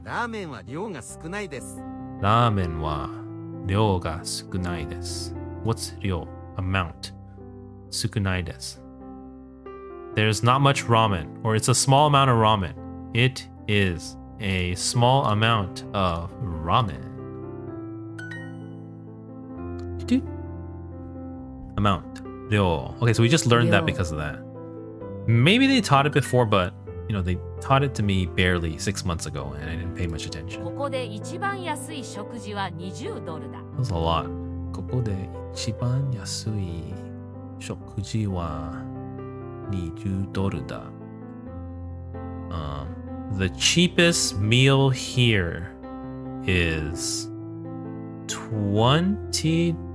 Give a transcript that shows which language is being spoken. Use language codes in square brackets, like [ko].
[ja] ラーメンは量が少ないです。ラーメンは量が少ないです。 [en] What's 量?Amount. [ja] 少ないです。 [en] There's not much ramen, or it's a small amount of ramen. It is a small amount of ramen. Dude. Amount. 量. Okay, so we just learned that because of that. Maybe they taught it before, but they taught it to me barely 6 months ago, and I didn't pay much attention. [ja] ここで一番安い食事は20ドルだ。 [en] That was a lot. [ja] ここで一番安い食事は20ドルだ。 [en] The cheapest meal here is $20?